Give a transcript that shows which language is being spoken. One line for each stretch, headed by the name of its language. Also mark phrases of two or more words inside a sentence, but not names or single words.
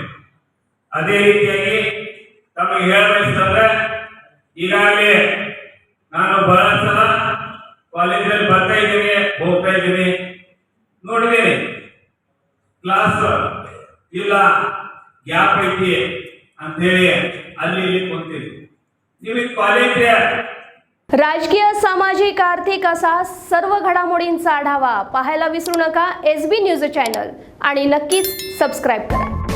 Kannada: ಅದೇ ರೀತಿಯಾಗಿ ತಮಗೆ ಹೇಳಬಯಸಿದ್ರೆ ಈಗಾಗಲೇ ನಾನು ಬಹಳ ಸಲ ಕಾಲೇಜಲ್ಲಿ ಬರ್ತಾ ಇದ್ದೀನಿ, ಹೋಗ್ತಾ ಇದ್ದೀನಿ, ನೋಡಿದ್ದೀನಿ ಕ್ಲಾಸ್ ಇಲ್ಲ, ಗ್ಯಾಪ್ ಐತಿ ಅಂತ ಹೇಳಿ ಅಲ್ಲಿ ಇಲ್ಲಿ ಕುಂತೀವಿ.
Marathi: निमित्त कॉलेज राजकीय, सामाजिक, आर्थिक असा सर्व घडामोडींचा आढावा पाहायला विसरू नका SB न्यूज चॅनल आणि नक्कीच सबस्क्राईब करा.